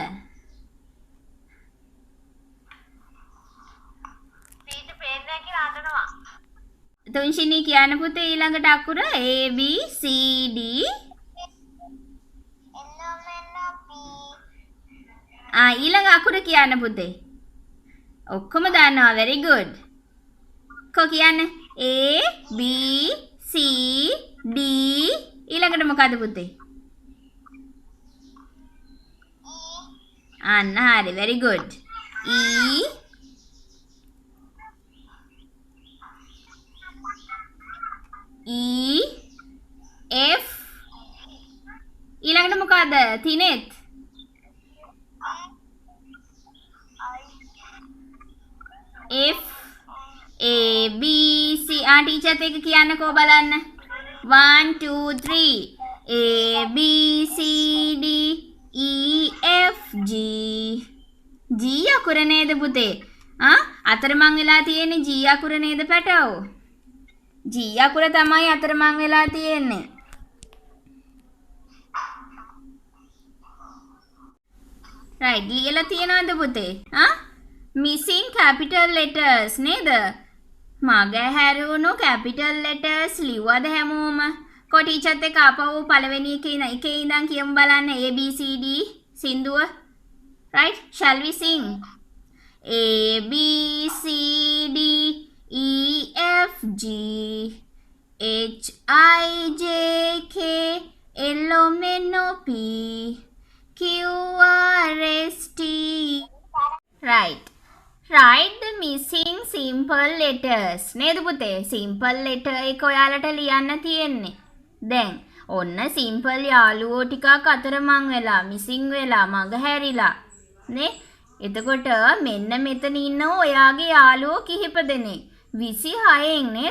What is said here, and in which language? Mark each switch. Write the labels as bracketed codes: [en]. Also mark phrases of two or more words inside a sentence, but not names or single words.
[si] ටීචර් පේන්නේ කියලා අඬනවා. තුන්ශිනී කියන්න පුතේ ඊළඟට අකුර [en] A B C D. [si] ඊළඟ අකුර කියන්න පුතේ. ඔක්කොම දන්නවා. [en] very good. [si] කො කියන්න? [en] A B C D. [si] ඊළඟට මොකද පුතේ? අන්න හරි. [en] very good. E E F. [si] ඊළඟට මොකද? තිනෙත්. [en] F A B C. [si] ටීචර්ත් එක්ක කියන්නකෝ බලන්න. 1 2 3 [en] A B C D E F G. [si] G අකුර නේද පුතේ? අතරමං වෙලා තියෙන්නේ G අකුර නේද පැටවෝ? G අකුර තමයි අතරමං වෙලා තියෙන්නේ. [en] right. [si] ලියලා තියනවද පුතේ? [en] missing capital letters [si] නේද? මග හැරුණු [en] capital letters [si] ලිව්වද හැමෝම? කො ටීචර්ත් එක්ක ආපහු පළවෙනි එකේ ඉඳන් කියමු බලන්න [en] A B C D [si] සින්දුව. [en] right. shall we sing? A B C D E F G H I J K L M N O P Q R S T. right. write the missing simple letters [si] නේද පුතේ? [en] simple letter [si] එක ඔයාලට ලියන්න තියෙන්නේ. දැන් ඔන්න simple යාළුවෝ ටිකක් අතරමං වෙලා missing වෙලා මග හැරිලා නේ. එතකොට මෙන්න මෙතන ඉන්න ඔයාගේ යාළුවෝ කිහිප දෙනෙක් 26න් නේද?